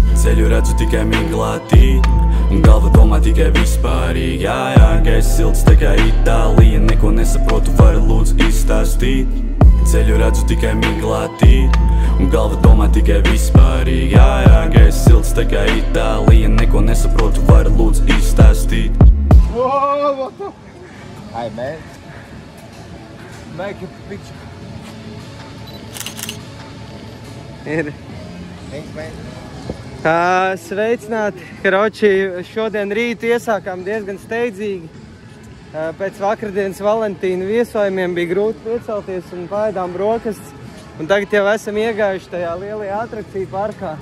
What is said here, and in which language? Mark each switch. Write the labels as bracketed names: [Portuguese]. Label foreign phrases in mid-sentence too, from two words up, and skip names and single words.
[Latvian] Ceļu redzu tikai miglātī, un galva domā tikai vispārīgi. Jā, gaisa silts tikai Itālija, neko nesaprotu, vari lūdzu izstāstīt. Ceļu redzu tikai miglātī, un galva domā tikai vispārīgi. Jā, gaisa silts tikai Itālija, neko nesaprotu, vari lūdzu izstāstīt. [English] Whoa, what the? Hi, man. Make a picture. [Latvian] Ir. [English] Thanks, man. [Latvian] Sveicināti, Karoči, šodien rītu iesākām diezgan steidzīgi. Pēc vakardienas Valentīna viesojumiem bija grūti piecelties un paēdām brokastis. Un tagad jau esam iegājuši tajā lielajā atrakciju parkā.